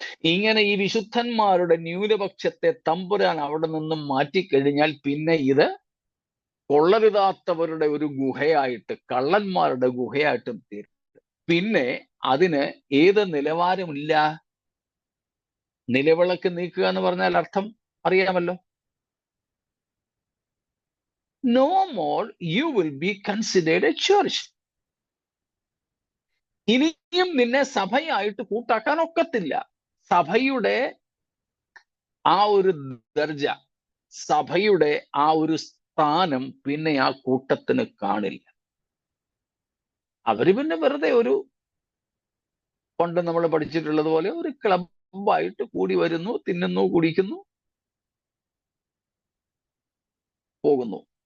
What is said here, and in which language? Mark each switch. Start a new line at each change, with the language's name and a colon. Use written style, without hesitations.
Malayalam: ഇങ്ങനെ ഈ വിശുദ്ധന്മാരുടെ ന്യൂനപക്ഷത്തെ തമ്പുരാൻ അവിടെ നിന്നും മാറ്റിക്കഴിഞ്ഞാൽ പിന്നെ ഇത് കൊള്ളരുതാത്തവരുടെ ഒരു ഗുഹയായിട്ട്, കള്ളന്മാരുടെ ഗുഹയായിട്ടും തീരും. പിന്നെ അതിന് ഏത് നിലവാരമില്ല. നിലവിളക്ക് നീക്കുക എന്ന് പറഞ്ഞാൽ അർത്ഥം അറിയാമല്ലോ.
English: No more you will be considered a church.
Malayalam: ഇനിയും നിന്നെ സഭയായിട്ട് കൂട്ടാക്കാൻ ഒക്കത്തില്ല. സഭയുടെ ആ ഒരു ദർജ, സഭയുടെ ആ ഒരു സ്ഥാനം പിന്നെ ആ കൂട്ടത്തിന് കാണില്ല. അവര് പിന്നെ വെറുതെ പണ്ട് നമ്മൾ പഠിച്ചിട്ടുള്ളത് പോലെ ഒരു ക്ലബായിട്ട് കൂടി വരുന്നു, തിന്നുന്നു, കുടിക്കുന്നു, പോകുന്നു.